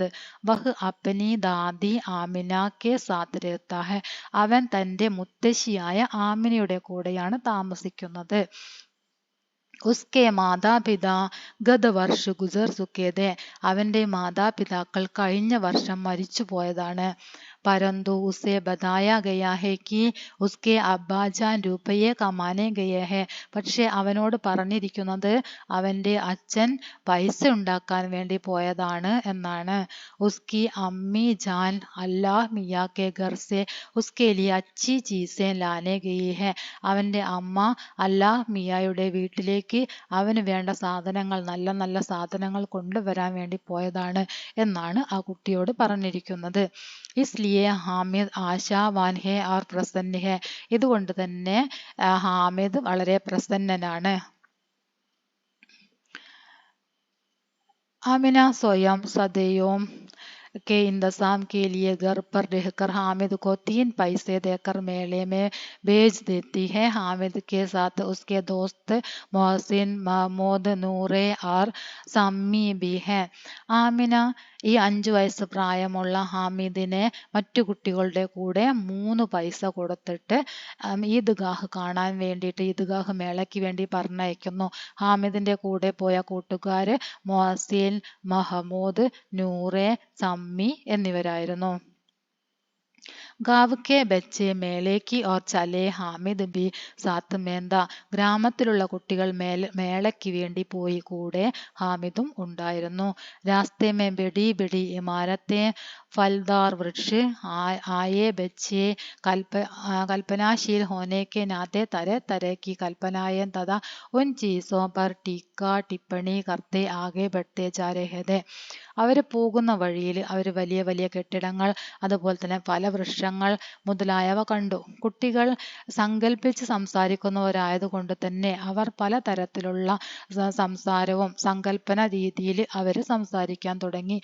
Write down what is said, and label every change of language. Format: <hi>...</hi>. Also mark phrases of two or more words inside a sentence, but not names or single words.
<hi>वह अपनी दादी आमिना के साथ रहता है.</hi> <ml>അവൻ തൻ്റെ മുത്തശ്ശിയായ ആമിനയുടെ കൂടെയാണ് താമസിക്കുന്നത്.</ml> <hi>उसके माता पिता गत वर्ष गुज़र चुके थे.</hi> <ml>അവൻ്റെ മാതാപിതാക്കൾ കഴിഞ്ഞ വർഷം മരിച്ചു പോയതാണ്.</ml> <hi>परंतु उसे बताया गया है कि उसके अब्बाजान रुपये कमाने गए हैं.</hi> <ml>പക്ഷെ അവനോട് പറഞ്ഞിരിക്കുന്നത് അവൻ്റെ അച്ഛൻ പൈസ ഉണ്ടാക്കാൻ വേണ്ടി പോയതാണ് എന്നാണ്.</ml> <hi>उसकी अम्मी जान अल्लाह मियाँ के घर से उसके लिए अच्छी चीज़ें लाने गई है.</hi> <ml>അവൻ്റെ അമ്മ അല്ലാഹ് മിയായുടെ വീട്ടിലേക്ക് അവന് വേണ്ട സാധനങ്ങൾ, നല്ല നല്ല സാധനങ്ങൾ കൊണ്ടുവരാൻ വേണ്ടി പോയതാണ് എന്നാണ് ആ കുട്ടിയോട് പറഞ്ഞിരിക്കുന്നത്.</ml> <hi>इसलिए हामिद आशावान है और प्रसन्न है.</hi> <ml>ഇതുകൊണ്ട് തന്നെ ഹാമിദ് വളരെ പ്രസന്നനാണ്.</ml> <hi>आमिना स्वयं सदैवं के इंतजाम के लिए घर पर रहकर हामिद को 3 पैसे देकर मेले में भेज देती है। हामिद के साथ उसके दोस्त मोहसिन, महमूद, नूरे और सम्मी भी हैं.</hi> <ml>ആമിന ഈ 5 വയസ്സ് പ്രായമുള്ള ഹാമിദിനെ മറ്റു കുട്ടികളുടെ കൂടെ 3 പൈസ കൊടുത്തിട്ട് ഈദ്ഗാഹ് കാണാൻ വേണ്ടിയിട്ട് ഈദ്ഗാഹ് മേളയ്ക്ക് വേണ്ടി പറഞ്ഞയക്കുന്നു. ഹാമിദിന്റെ കൂടെ പോയ കൂട്ടുകാര് മോഹസിൻ, മഹമൂദ്, നൂറെ, सम्मी എന്നിവരായിരുന്നു.</ml> <hi>गाँव के बच्चे मेले की और चले हामिद भी साथ में था.</hi> <ml>ഗ്രാമത്തിലുള്ള കുട്ടികൾ മേളയ്ക്ക് വേണ്ടി പോയി, കൂടെ ഹാമിദും ഉണ്ടായിരുന്നു.</ml> <hi>रास्ते में बड़ी बड़ी इमारतें, फलदार वृक्ष, आए बच्चे कल्पनाशील होने के नाते तरह तरह की कल्पनाएं तथा उन चीज़ों पर टीका टिप्पणी करते आगे बढ़ते जा रहे थे.</hi> <ml>അവർ പോകുന്ന വഴിയിൽ അവർ വലിയ വലിയ കെട്ടിടങ്ങൾ, അതുപോലെ തന്നെ ഫലവൃക്ഷങ്ങൾ മുതലായവ കണ്ടു. കുട്ടികൾ സങ്കല്പിച്ച് സംസാരിക്കുന്നവരായതുകൊണ്ട് തന്നെ അവർ പലതരത്തിലുള്ള സംസാരവും സങ്കല്പന രീതിയിൽ അവർ സംസാരിക്കാൻ തുടങ്ങി.</ml>